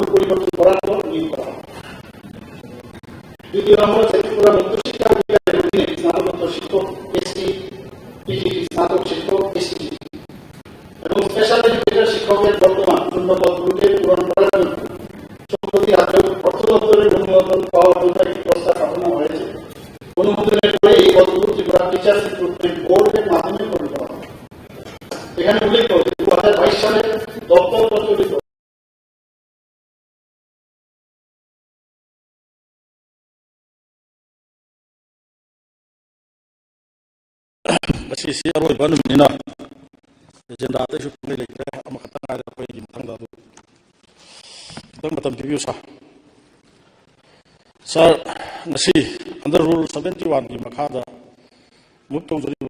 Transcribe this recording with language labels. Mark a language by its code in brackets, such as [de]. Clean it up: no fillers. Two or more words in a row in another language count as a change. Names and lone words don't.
[bn] পরিবর্তন করার পর নিয়োগ করা হবে দ্বিতীয় নম্বর ত্রিপুরা মধ্যশিক্ষা অধিকারের অধীনে স্নাতকোত্তর শিক্ষক এসটি পিজিটি স্নাতক শিক্ষক এসটি এবং [en] Special Educator [bn] শিক্ষকের বর্তমান শূন্য পদগুলোকে পূরণ করার জন্য সম্প্রতি রাজ্য অর্থ দপ্তরের অনুমোদন পাওয়ার জন্য একটি প্রস্তাব পাঠানো হয়েছে অনুমোদনের পরে এই পদগুলো ত্রিপুরা টিচার্স রিক্রুটমেন্ট বোর্ডের মাধ্যমে পূরণ করা হবে এখানে উল্লেখ করে 2022 সালে দপ্তর প্রচলিত [mni] ꯃꯁꯤꯁꯤ ꯑꯔꯣꯏꯕ ꯅꯨꯃꯤꯠꯅꯤꯅ ꯑꯦꯖꯦꯟꯗꯥꯗꯁꯨ ꯀꯨꯝꯍꯩ ꯂꯩꯇ꯭ꯔꯦ ꯑꯃꯈꯛꯇꯪ ꯉꯥꯏꯔꯦ ꯑꯩꯈꯣꯏꯒꯤ ꯃꯊꯪꯗ ꯑꯗꯨ ꯈꯤꯇꯪ ꯃꯇꯝ ꯄꯤꯕꯤꯌꯨ ꯁꯥꯔ ꯉꯁꯤ [en] under rule [mni] 71ꯒꯤ ꯃꯈꯥꯗ ꯃꯨꯞ ꯇꯧꯖꯔꯤꯕ